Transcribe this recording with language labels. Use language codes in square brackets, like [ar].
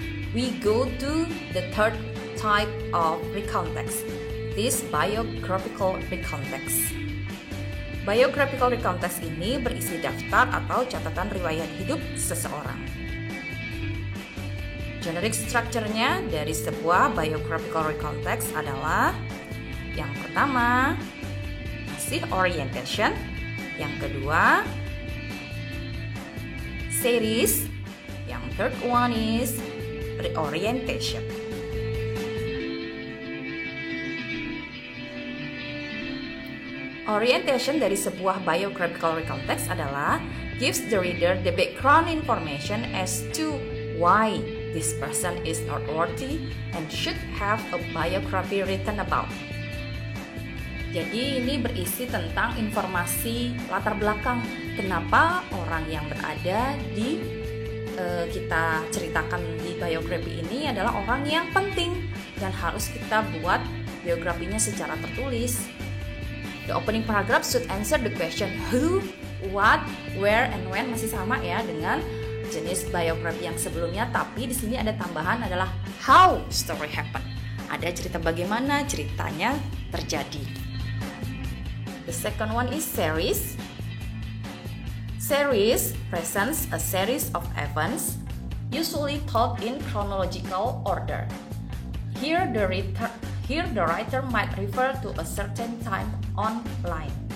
[en] We go to the third type of recontext. This biographical recontext. [id] Biographical recontext ini berisi daftar atau catatan riwayat hidup seseorang. Generic structure-nya dari sebuah biographical recontext adalah yang pertama, masih orientation. Yang kedua, series. [en] Yang third one is reorientation. Orientation [id] dari sebuah [en] biographical recontext [id] adalah [en] gives the reader the background information as to why this person is noteworthy and should have a biography written about. [id] Jadi ini berisi tentang informasi latar belakang kenapa orang yang berada di kita ceritakan di biografi ini adalah orang yang penting dan harus kita buat biografinya secara tertulis. [en] The opening paragraph should answer the question who, what, where, and when, [id] masih sama ya dengan jenis biografi yang sebelumnya, tapi di sini ada tambahan adalah [en] how story happen. [id] Ada cerita bagaimana ceritanya terjadi. [en] The second one is series. Series presents a series of events, usually told in chronological order. Here the writer might refer to a certain time online.